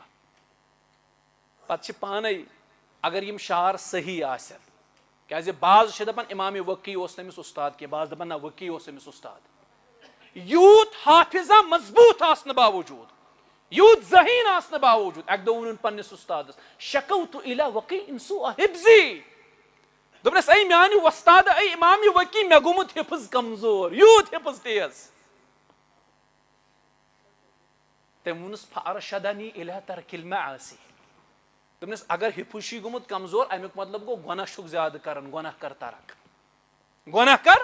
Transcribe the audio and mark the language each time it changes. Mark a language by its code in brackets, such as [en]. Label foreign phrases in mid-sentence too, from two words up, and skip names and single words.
[ks] پتہٕ چھِ پانے اگر یِم شعر صحیح آسن, کیازِ بعض چھِ دپان امام وقی اوس أمِس اُستاد کینٛہہ, بعض دپان نہ وقی اوس أمِس اُستاد. یوٗت حافظہ مضبوٗط آسنہٕ باوجوٗد, یوٗت ذہیٖن آسنہٕ باوجوٗد, اکہِ دۄہ ووٚنُن پننِس اُستادس [ar] شکوتُ الی وقی ان سوء حفظی. [ks] دوٚپنس اے میانہِ وۄستاد, اے امام وقی, مےٚ گوٚمُت حفظ کمزور, یوٗت حفظ تیز. تٔمۍ ووٚنُس [ar] فارشدنی الی ترک المعاصی. [ks] دوٚپنس اگر حفظ چھُے گوٚمُت کمزور امیُک مطلب گوٚو گۄناہ چھُکھ زیادٕ کران, گۄناہ کر ترک, گۄناہ کر.